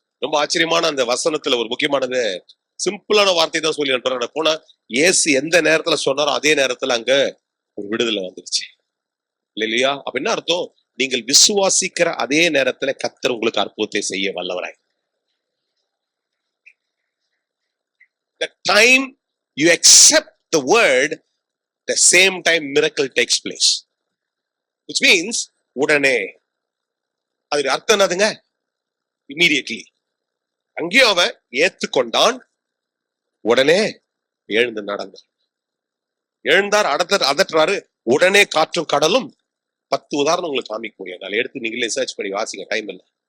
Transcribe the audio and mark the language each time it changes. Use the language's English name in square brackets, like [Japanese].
[Tamil] ரொம்ப ஆச்சரியமான அந்த வசனத்துல ஒரு முக்கியமானது, சிம்பிளான வார்த்தை தான் சொல்லி அனுப்புறாங்க. போனா இயேசு எந்த நேரத்துல சொன்னாரோ அதே நேரத்துல அங்க ஒரு விடுதலை வந்துருச்சு. இல்லையா? அப்ப என்ன அர்த்தம்? நீங்கள் விசுவாசிக்கிற அதே நேரத்துல கர்த்தர் உங்களுக்கு அற்புதத்தை செய்ய வல்லவராய். [English] The time you accept the word, the same time miracle takes place. Which means [Tamil] உடனே. அது அர்த்தம் என்னதுங்க? [English] Immediately. [Tamil] அங்கேயும் அவன் ஏத்துக்கொண்டான், உடனே எழுந்து நடந்தார். எழுந்தார், அதட்டுறாரு, உடனே காற்றும் கடலும். 10 உதாரணம் உங்களுக்கு காமிக்க முடியும். அதை எடுத்து நீங்களே சர்ச் பண்ணி வாசிங்க, டைம் இல்லை.